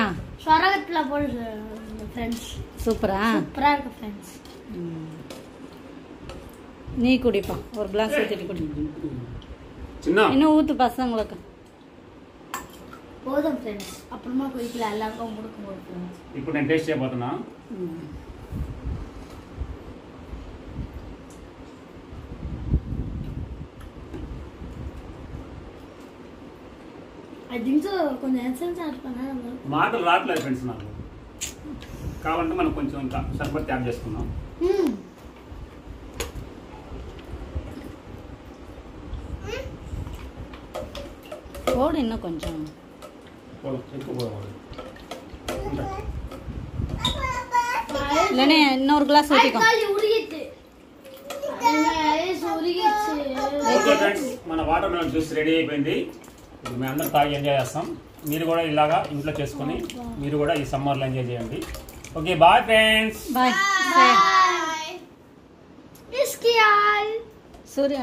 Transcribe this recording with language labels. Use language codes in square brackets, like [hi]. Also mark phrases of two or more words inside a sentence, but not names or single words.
[ta] சொரகத்துல போடு ஃப்ரெண்ட்ஸ். சூப்பரா சூப்பரா இருக்கு ஃப்ரெண்ட்ஸ். நீ குடிப்பா ஒரு கிளாஸ் ஊத்திட்டு குடி. சின்ன இன்னும் ஊத்து பசங்களுக்கு. போதும் ஃப்ரெண்ட்ஸ். அப்புறமா குடிக்கலாம் எல்லாருக்கும் கொடுக்கும்போது ஃப்ரெண்ட்ஸ். இப்போ நான் டேஸ்ட் చేయబోతున్నా. [en] I think so [te] కొంచెం [en] essence add [te] பண்ணா మాటలు రాట్లేదు ఫ్రెండ్స్ నాకు. కావాలంటే మనం కొంచెం ఇంకా షర్బత్ యాడ్ చేసుకుందాం. [ta] போடு இன்னும் கொஞ்சம். இல்லனே இன்னொரு கிளாஸ் ஊத்திக்கோ. [en] okay friends, [te] మన [en] water melon juice ready [te] అయిపోయింది. మీ అందరూ తాగి ఎంజాయ్ చేస్తాం. మీరు కూడా ఇలాగా ఇంట్లో చేసుకొని మీరు కూడా ఈ సమ్మర్లో ఎంజాయ్ చేయండి. [en] okay bye friends. బాయ్ సూర్య.